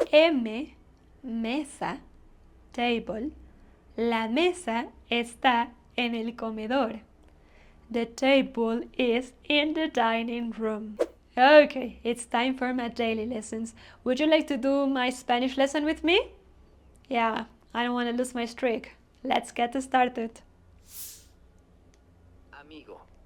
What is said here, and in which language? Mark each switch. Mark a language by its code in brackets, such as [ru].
[es] M. Mesa, table. La mesa está en el comedor. [en] The table is in the dining room. Okay, it's time for my daily lessons. Would you like to do my Spanish lesson with me? Yeah, I don't want to lose my streak. Let's get started. [es] Amigo.